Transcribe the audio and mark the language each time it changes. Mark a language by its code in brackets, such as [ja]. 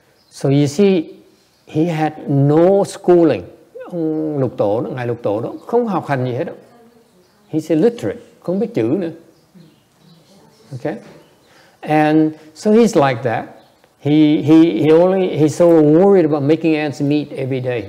[en] So you see, he had no schooling. [vi] Ông Lục Tổ đó, Ngài Lục Tổ đó không học hành gì hết đâu. [en] He's illiterate, [vi] không biết chữ nữa. [en] Okay, and so he's like that. He's so worried about making ends meet every day.